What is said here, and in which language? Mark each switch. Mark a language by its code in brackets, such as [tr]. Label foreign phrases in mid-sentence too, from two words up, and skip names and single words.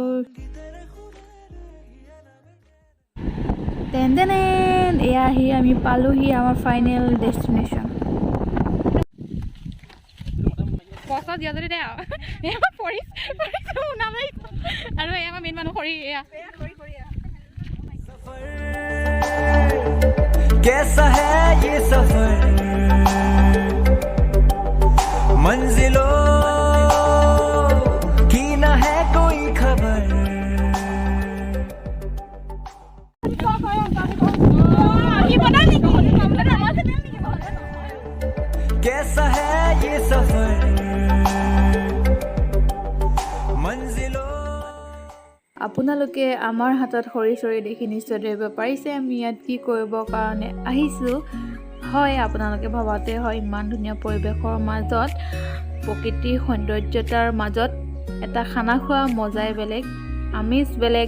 [as] তেন্তে এয়া আহি আমি পালোহি আমাৰ [en] final destination. [as] আৰু এয়া আমাৰ মেইন মানুহ খৰি। এয়া [hi] कैसा है ये सफर, मंजिलों की न है कोई खबर। कैसा है ये सफर, मंजिलों। [as] আপোনালোকে আমাৰ হাতত খৰি চৰি দেখি নিশ্চয় ধৰিব পাৰিছে আমি ইয়াত কি কৰিবৰ কাৰণে আহিছোঁ। হয়, আপোনালোকে ভাবাতে হয়, ইমান ধুনীয়া পৰিৱেশৰ মাজত, প্ৰকৃতিৰ সৌন্দৰ্যতাৰ মাজত এটা খানা খোৱা মজাই বেলেগ, আমেজ বেলেগ।